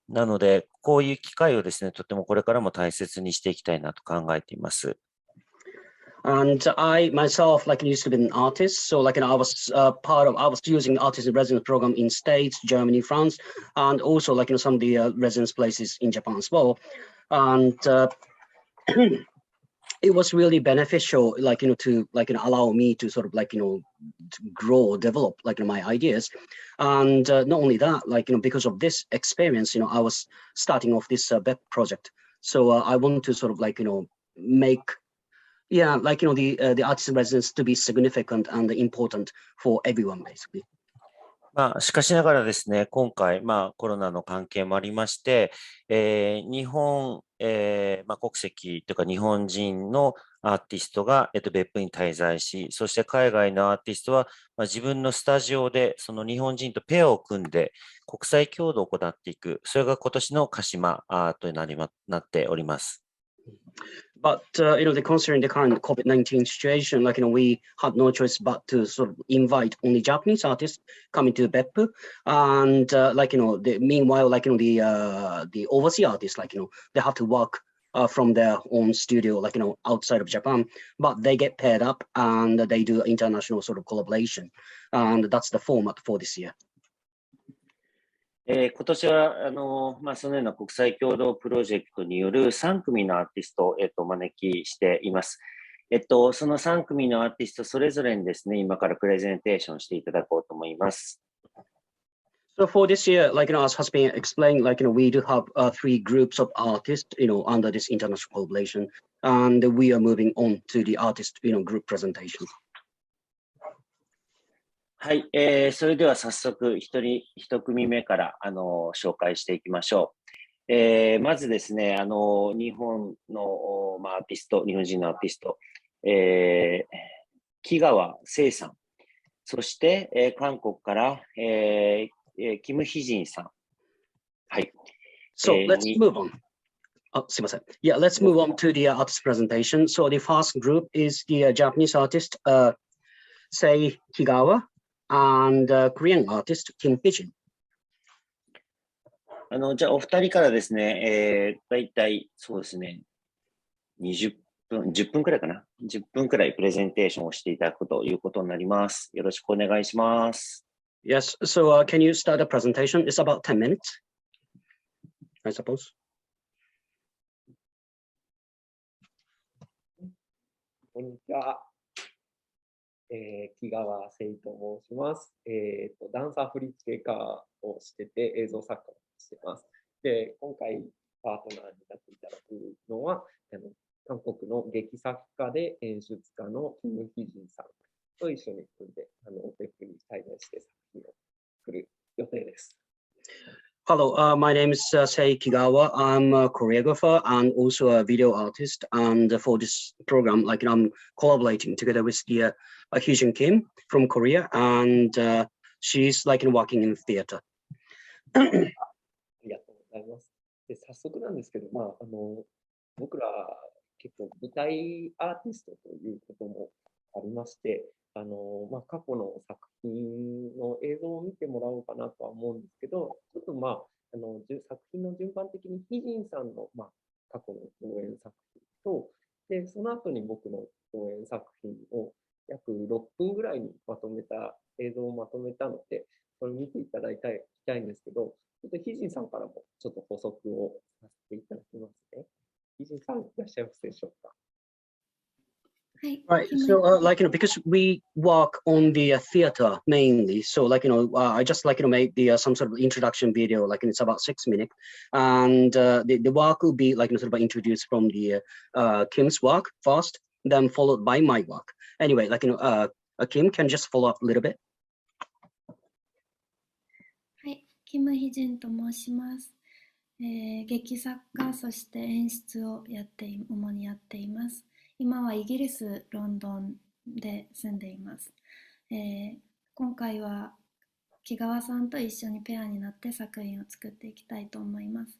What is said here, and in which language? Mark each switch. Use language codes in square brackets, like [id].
[ja] なので、こういう機会をですね、とてもこれからも大切にしていきたいなと考えています。 [en] And I myself, used to be an artist. So, I was I was using the artist in residence program in States, Germany, France, and also, some of the residence places in Japan as well. And it was really beneficial, to allow me to sort of to grow, develop my ideas. And not only that, because of this experience, I was starting off this BEPPU project. So I want to sort of make, the artist in residence to be significant and important for everyone, basically. [ja] しかしながらですね、今回、コロナの関係もありまして、日本、国籍というか日本人のアーティストが、別府に滞在し、そして海外のアーティストは、自分のスタジオでその日本人とペアを組んで国際共同を行っていく、それが今年のKASHIMAとなっております。 [en] But considering the current COVID-19 situation, we had no choice but to sort of invite only Japanese artists coming to BEPPU, and meanwhile, the overseas artists, they have to work from their own studio, outside of Japan, but they get paired up and they do international sort of collaboration, and that's the format for this year. [ja] 今年はそのような国際共同プロジェクトによる3組のアーティストを、お招きしています。その3組のアーティストそれぞれにですね、今からプレゼンテーションしていただこうと思います。 [en] So for this year, as has been explained, we do have 3 groups of artists, under this international collaboration, and we are moving on to the artist, group presentation. [ja] はい、それでは早速1組目から紹介していきましょう。まずですね、日本の、アーティスト、日本人のアーティスト、木川聖さん、そして、韓国から、キム・ヒジンさん。はい。 [en] So let's move on. Yeah, let's move on to the artist presentation. So the first group is the Japanese artist, Sei Kigawa. and Korean artist Kim Heejin. [ja] じゃあ、お二人からですね、だいたいそうですね、20分、10分くらいかな。 10分くらいプレゼンテーションをしていただくということになります。よろしくお願いします。 [en] Yes, so can you start the presentation? It's about 10 minutes, I suppose. [ja] こんにちは。木川誠と申します。ダンサー振付家をしてて映像作家をしてます。で、今回パートナーになっていただくのは、韓国の劇作家で演出家のキム・ヒジンさんと一緒に組んで、別府に滞在して作品を作る予定です。 [en] Hello, my name is Sei Kigawa. I'm a choreographer and also a video artist. And for this program, like I'm collaborating together with the Heejin Kim from Korea, and she's like working in theater. [ja] ありがとうございます。で、早速なんですけど、僕ら結構舞台アーティストということもありまして、過去の作品の映像を見てもらおうかなとは思うんですけど、ちょっと作品の順番的にヒジンさんの、過去の上演作品と、で、その後に僕の上演作品を約6分ぐらいに映像をまとめたので、それを見ていただきたいんですけど、ちょっとヒジンさんからもちょっと補足をさせていただきますね。ヒジンさんいらっしゃいますでしょうか。 [en] Right, so because we work on the theater mainly, so I just made the some sort of introduction video, it's about 6 minutes, and the work will be introduced from the Kim's work first, then followed by my work. Anyway, Kim can just follow up a little bit. [ja] はい、キム・ヒジンと申します。劇作家、そして演出を主にやっています。今はイギリス・ロンドンで住んでいます。今回は木川さんと一緒にペアになって作品を作っていきたいと思います。